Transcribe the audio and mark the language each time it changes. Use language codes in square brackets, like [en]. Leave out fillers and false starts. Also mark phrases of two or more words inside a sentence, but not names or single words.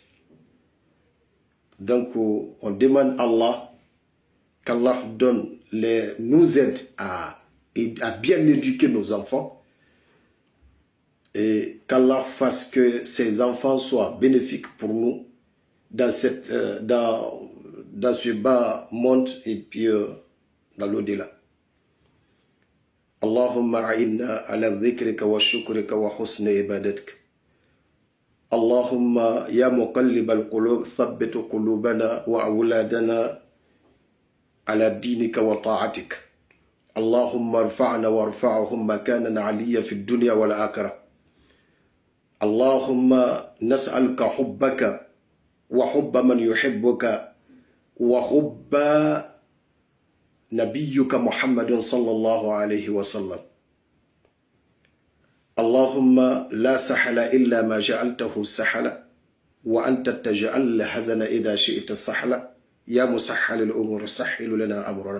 [fr] Donc, on demande à Allah qu'Allah nous aide à bien éduquer nos enfants et qu'Allah fasse que ces enfants soient bénéfiques pour nous dans ce bas monde et puis dans l'au-delà. [ar] اللهم أعنا على ذكرك وشكرك وحسن عبادتك. اللهم يا مقلب القلوب ثبت قلوبنا وأولادنا على دينك وطاعتك. اللهم ارفعنا وارفعهم مكانا عليا في الدنيا والآخرة. اللهم نسألك حبك وحب من يحبك وحب نبيك محمد صلى الله عليه وسلم. اللهم لا سهل إلا ما جعلته سهلا وأنت تجعل الحزن إذا شئت سهلا يا مسهل الأمور سهل لنا أمرنا.